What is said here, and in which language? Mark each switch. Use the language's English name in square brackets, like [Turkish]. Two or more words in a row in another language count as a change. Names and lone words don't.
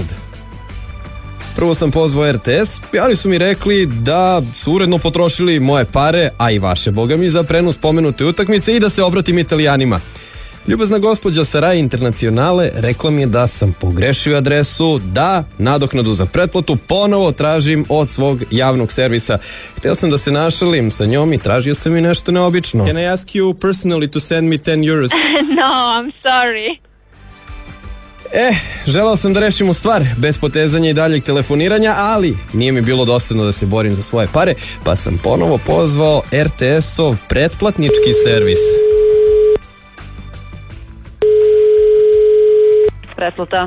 [Serbian] Prvo sam pozvao RTS, ali su mi rekli da su uredno potrošili moje pare, a i vaše, boga mi, za prenos pomenute utakmice i da se obratim Italijanima. Ljubazna gospođa sa Rai Internacionale rekla mi je da sam pogrešio adresu, da nadoknadu za pretplatu ponovo tražim od svog javnog servisa. Hteo sam da se našalim sa njom i tražio sam i nešto neobično. [English] Can I ask you personally to send me 10 euros? No, I'm sorry. [Serbian] Želao sam da rešimo stvar bez potezanja i daljeg telefoniranja, ali nije mi bilo dosadno da se borim za svoje pare, pa sam ponovo pozvao RTS-ov pretplatnički servis. Pretplata.